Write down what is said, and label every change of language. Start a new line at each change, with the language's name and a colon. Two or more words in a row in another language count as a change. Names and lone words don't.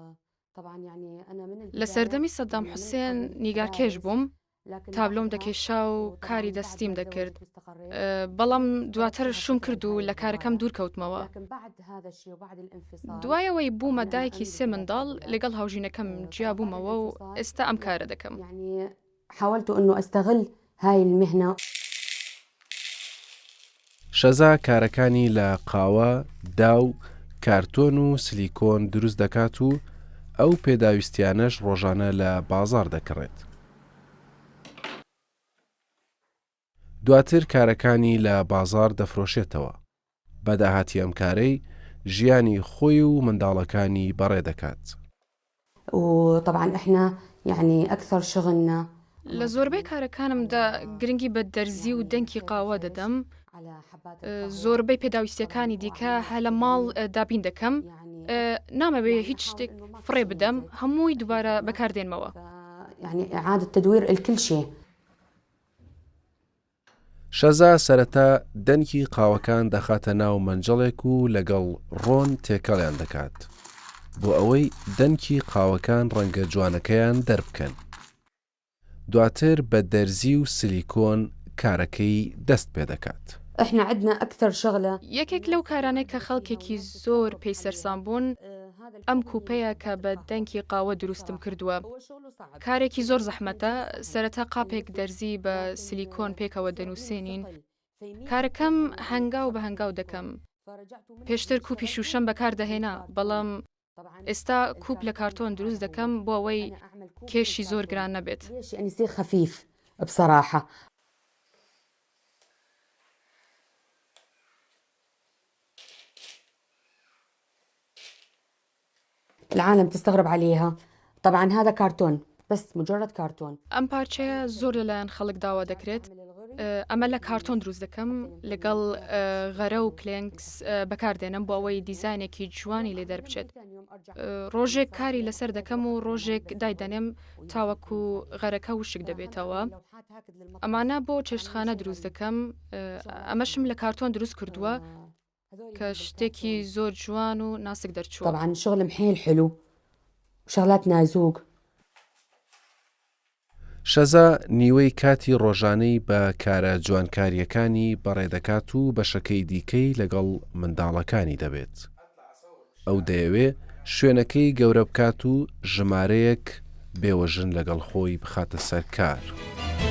Central Kurdish: لە سەردەمی سەدام حوسێن نیگارکێش بووم، تابلۆم دەکێشا و کاری دەستیم دەکرد. بەڵام دواتر شوم کرد و لە کارەکەم دوور کەوتمەوە. دوایەوەی بوومە دایکی سێ منداڵ لەگەڵ هاوژینەکەم جیا بوومەوە و ئێستا ئەم کارە دەکەم.
Arabic: حاولت إنه أستغل هاي المهنة.
Central Kurdish: شەزا کارەکانی لە قاوە، داو، کارتۆن و سیلیکۆن دروست دەکات و ئەو پێداویستیانەش ڕۆژانە لە بازار دەکڕێت. دواتر کارەکانی لە بازار دەفرۆشێتەوە. بەداهاتی ئەم کارەی ژیانی خۆی و منداڵەکانی بەڕێ دەکات.
Arabic: وطبعا إحنا يعني أكثر شغلنا
Central Kurdish: لە زۆربەی کارەکانمدا گرنگی بە دەرزی و دەنکی قاوە دەدەم. زۆربەی پێداویستیەکانی دیکە هە لە ماڵ دابین دەکەم. نامەوێ هیچ شتێک فڕێ بدەم هەمووی دووبارە بەکاردێنمەوە.
Arabic: يعني إعادة تدوير الكل شيء.
Central Kurdish: شەزا سەرەتا دەنکی قاوەکان دەخاتە ناو مەنجەڵێک و لەگەڵ ڕۆن تێکەڵیان دەکات بۆ ئەوەی دەنکی قاوەکان ڕەنگە جوانەکەیان دەربکەن. دواتر بە دەرزی و سیلیکۆن کارەکەی دەست پێ دەکات.
Arabic: إحنا عندنا أكثر شغلة.
Central Kurdish: یەکێک لەو کارانەی کە خەڵکێکی زۆر پێی سەرسام بوون ئەم کوپەیە کە بە دەنکی قاوە دروستم کردووە. کارێکی زۆر زەحمەتە. سەرەتا قاپێک دەرزی بە سیلیکۆن پێکەوە دەنووسێنین. کارەکەم هەنگاو بە هەنگاو دەکەم. پێشتر کوپی شوشەم بەکار دەهێنا بەڵام ئێستا کوپ لە کارتۆن دروست دەکەم بۆ ئەوەی کێشی زۆر گران نەبێت.
Arabic: يعني يصير خفيف بصراحة. العالم تستغرب عليها. طبعا هذا كرتون بس مجرد كرتون.
Central Kurdish: ئەم پارچەیە زۆر لەلایەن خەڵک داوا دەکرێت. ئەمە لە کارتۆن دروست دەکەم لەگەڵ غەرە و کلێنکس بەکاردێنم بۆ ئەوەی دیزاینێکی جوانی لێ دەربچێت. ڕۆژێک کاری لەسەر دەکەم و ڕۆژێک دایدەنێم تاوەکو غەرەکە وشک دەبێتەوە. ئەمانە بۆ چێشتخانە دروست دەکەم. ئەمەشم لە کارتۆن دروست کردووە کە شتێکی زۆر جوان و ناسک دەرچووە.
Arabic: طبعا شغل محيل حلو وشغلات نازوق.
Central Kurdish: شەزا نیوەی کاتی ڕۆژانەی بە کارە جوانکاریەکانی بەڕێدەکات و بەشەکەی دیکەی لەگەڵ منداڵەکانی دەبێت. ئەو دەیەوێ شوێنەکەی گەورە بکات و ژمارەیەک بێوەژن لەگەڵ خۆی بخاتە سەر کار.